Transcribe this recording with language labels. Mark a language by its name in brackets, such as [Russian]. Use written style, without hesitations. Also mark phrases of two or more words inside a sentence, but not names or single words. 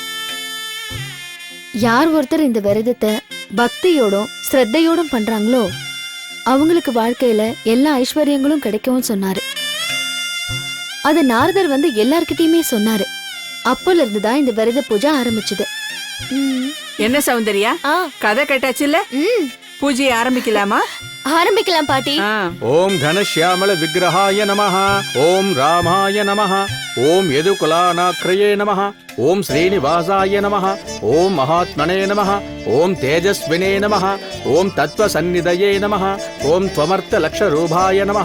[Tamil] யார் ஒருத்தர் இந்த விரதத்தை பக்தியோடும் ஸ்ரத்தையோடும் பண்றாங்களோ அவங்களுக்கு வாழ்க்கையில எல்லா ஐஸ்வர்யங்களும் கிடைக்கவும் சொன்னாரு. அத நாரதர் வந்து எல்லார்கிட்டயுமே சொன்னாரு. அப்போல இருந்துதான் இந்த விரத பூஜை ஆரம்பிச்சது. என்ன சௌந்தர்யா, கதை கேட்டாச்சுல்ல? பூஜையை ஆரம்பிக்கலாமா? ஆரம்பிக்கலாம் பாட்டி. [Sanskrit] ओम घनश्यामल विग्रहाय नमः. ओम रामाय नमः. ओम यदुकुलानाक्रये नमः. ओम श्रीनिवासाय नमः. ओम महात्मने नमः. ओम तेजस्विने नमः. ओम तत्त्वसन्निधये नमः. ओम त्वमर्थलक्षरूपाय नमः.